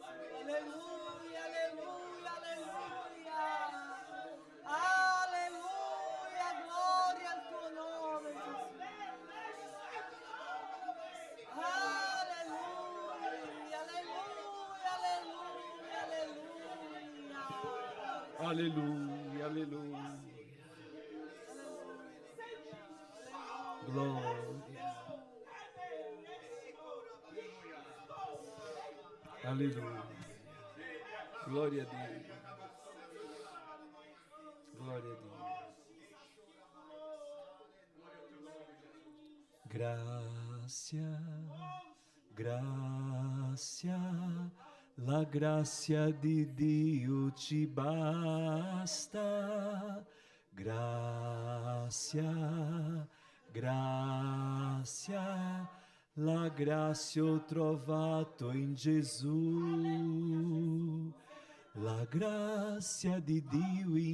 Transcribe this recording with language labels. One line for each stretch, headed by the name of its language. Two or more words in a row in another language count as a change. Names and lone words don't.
Italian: Alleluia, alleluia, alleluia. Alleluia, gloria al tuo nome, Gesù. Alleluia, alleluia, alleluia, alleluia.
Portuguese: Aleluia, aleluia. Glória. Aleluia. Glória a Deus. Glória a Deus.
Spanish: Gracia, gracia,
Italian: la grazia di Dio ci basta. Gracia, grazia, la grazia ho trovato in Gesù, la grazia di Dio